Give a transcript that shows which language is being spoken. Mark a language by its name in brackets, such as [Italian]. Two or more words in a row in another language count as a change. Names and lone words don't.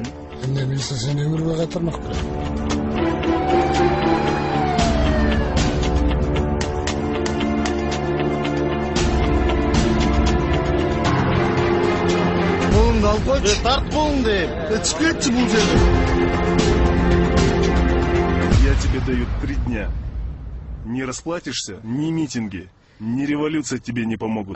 [Kyrgyz] Эмне билсе сени өмүргө кайтармак белем. Колуңду алып койчу. Тарт колуңду. Чыгып кетчи бул жерден. [Russian] Я тебе даю 3 дня. Не расплатишься, ни митинги, ни революция тебе не помогут.